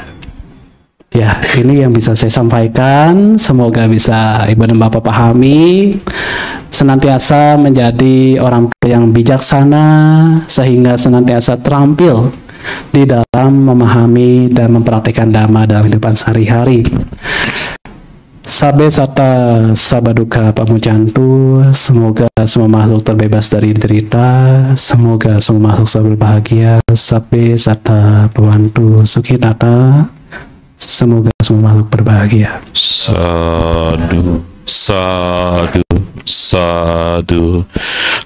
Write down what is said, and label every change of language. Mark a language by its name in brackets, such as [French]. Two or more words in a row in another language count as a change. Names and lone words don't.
[Indonesian] Ya, ini yang bisa saya sampaikan. Semoga bisa ibu dan bapak pahami. Senantiasa menjadi orang tua yang bijaksana, sehingga senantiasa terampil di dalam memahami dan mempraktikkan dhamma dalam kehidupan sehari-hari. [Pali] Sabe sata sabaduka pamujantu. [Indonesian] Semoga semua makhluk terbebas dari derita. Semoga semua makhluk selalu berbahagia. [Pali] Sabe sata bhavantu sukhitata. [Indonesian] Semoga semua makhluk berbahagia. [Pali] Sadu, sadu, sadu.